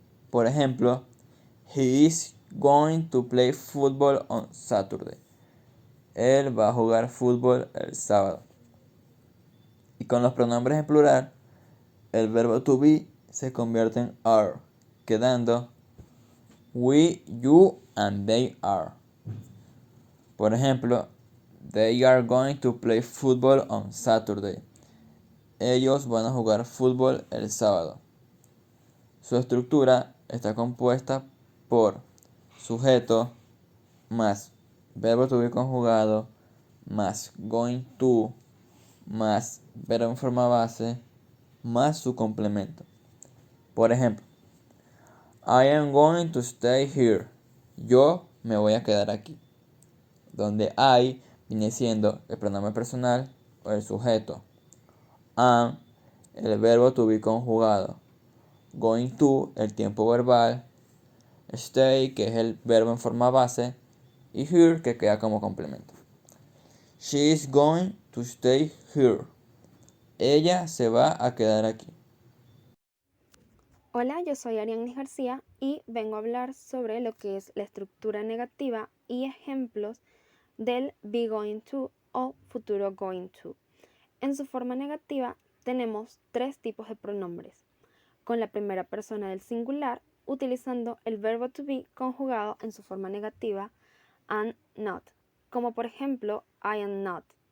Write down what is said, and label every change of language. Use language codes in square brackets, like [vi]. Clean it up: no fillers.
[es] Por ejemplo, [en] he is going to play football on Saturday. [es] Él va a jugar fútbol el sábado. Y con los pronombres en plural, el verbo to be se convierte en are, quedando [en] we, you, and they are. [es] Por ejemplo, [en] they are going to play football on Saturday. [es] Ellos van a jugar fútbol el sábado. Su estructura está compuesta por sujeto más verbo to be conjugado más going to más verbo en forma base más su complemento. Por ejemplo, [en] I am going to stay here. [es] Yo me voy a quedar aquí. Donde I viene siendo el pronombre personal o el sujeto. Am, el verbo to be conjugado. Going to, el tiempo verbal. Stay, que es el verbo en forma base. Y here, que queda como complemento. [en] She is going to stay here. [es] Ella se va a quedar aquí. Hola, yo soy Ariadne García y vengo a hablar sobre lo que es la estructura negativa y ejemplos del be going to o futuro going to. En su forma negativa tenemos tres tipos de pronombres, con la primera persona del singular utilizando el verbo to be conjugado en su forma negativa and not, como por ejemplo [en] I am not.